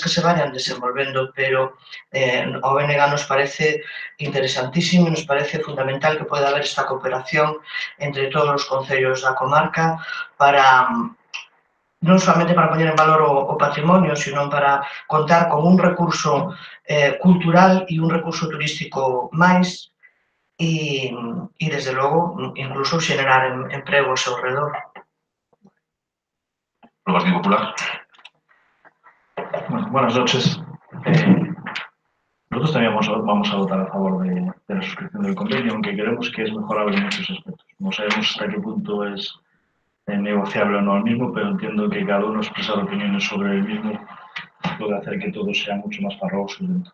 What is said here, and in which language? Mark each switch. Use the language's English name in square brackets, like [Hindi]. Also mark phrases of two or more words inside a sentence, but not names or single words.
[Galician] que se vayan desenvolvendo, pero ao BNG nos parece interesantísimo e nos parece fundamental que poida haber esta cooperación entre todos os concellos da comarca para non solamente para poñer en valor o patrimonio, sino para contar con un recurso cultural e un recurso turístico máis e, desde logo, incluso xenerar emprego ao seu redor. [Spanish] ¿Lo Partido Popular? Bueno, buenas noches. Nosotros también vamos a votar a favor de la suscripción del convenio, aunque creemos que es mejorable en muchos aspectos. No sabemos hasta qué punto es negociable o no el mismo, pero entiendo que cada uno expresar opiniones sobre el mismo puede hacer que todo sea mucho más farragoso dentro.